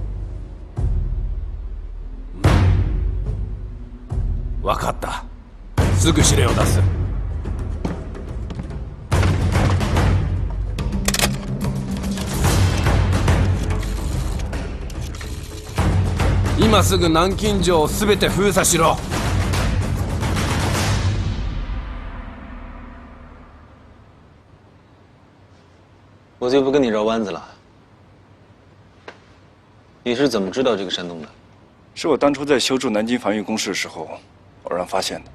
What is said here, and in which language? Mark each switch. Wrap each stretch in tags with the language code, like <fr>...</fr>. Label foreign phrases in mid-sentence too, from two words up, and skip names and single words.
<ja>分かった。すぐ指令を出す。今すぐ南京城を全て封鎖しろ。</ja> <zh>我就不跟你绕弯子了。你是怎么知道这个山洞的？是我当初在修筑南京防御工事的时候偶然发现的。</zh>